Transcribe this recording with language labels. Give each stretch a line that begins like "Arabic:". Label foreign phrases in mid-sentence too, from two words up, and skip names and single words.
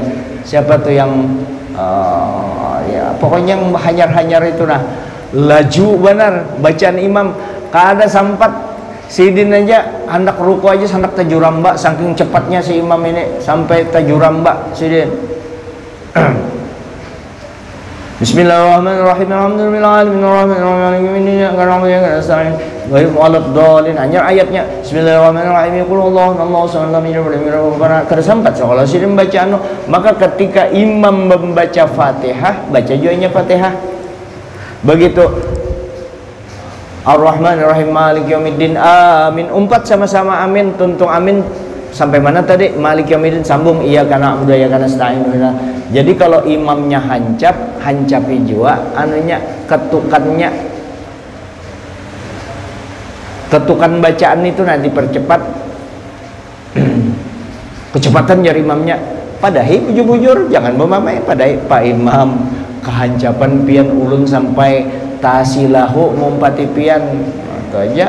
Banjar: Siapa tuh yang ya pokoknya yang hanyar-hanyar itu nah, laju benar bacaan imam, kada sempat sidin aja hendak ruku aja hendak tajuramba, saking cepatnya si imam ini sampai tajuramba sidin.
Arabic: بسم الله الرحمن الرحيم. الحمد لله رب العالمين.
Indonesian: Hanya ayatnya Bismillahirrahmanirrahim.
Arabic: قل هو الله أحد.
Indonesian: Kada sampai kalau sudah membaca maka ketika imam membaca Fatihah, baca juga Fatihah.
Arabic: Begitu الرحمن الرحيم مالك يوم الدين آمين.
Banjar: Umpat sama-sama amin, tuntung amin.
Indonesian: Sampai mana tadi?
Arabic: مالك يوم الدين sambung إياك نعبد وإياك نستعين.
Banjar: Jadi kalau imamnya hancapi jua anunya ketukan bacaan itu nanti percepat kecepatan jari imamnya. Padahi bujur-bujur jangan memamai padahi Pak Imam kehancapan pian ulun sampai tasilahu mumpati pian itu aja.